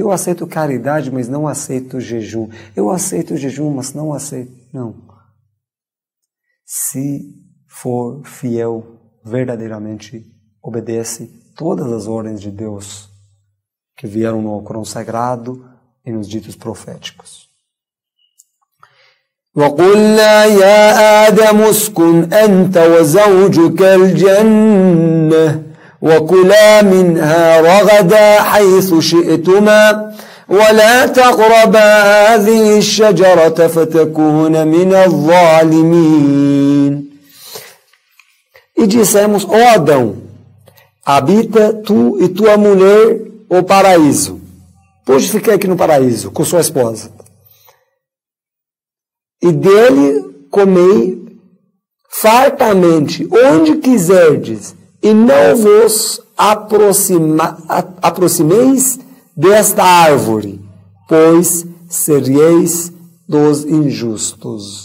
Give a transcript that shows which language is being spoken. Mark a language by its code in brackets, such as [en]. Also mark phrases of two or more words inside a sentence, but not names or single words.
[pt] Eu aceito caridade, mas não aceito jejum. Eu aceito jejum, mas não aceito... Não. Se for fiel, verdadeiramente obedece todas as ordens de Deus que vieram no Alcorão Sagrado e nos ditos proféticos. [ar] وَقُلْنَا يَا آدَمُ اسْكُنْ أَنْتَ وَزَوْجُكَ الْجَنَّةَ وَكُلَا مِنْهَا رَغَدًا حَيْثُ شِئْتُمَا وَلَا تَقْرَبَا هَذِهِ الشَّجَرَةَ فَتَكُونَ مِنَ الظَّالِمِينَ. [pt] E dissemos, ó Adão, habita tu e tua mulher o paraíso. Pode ficar aqui no paraíso com sua esposa. E dele comei fartamente, onde quiserdes, e não vos aproximeis desta árvore, pois seríeis dos injustos.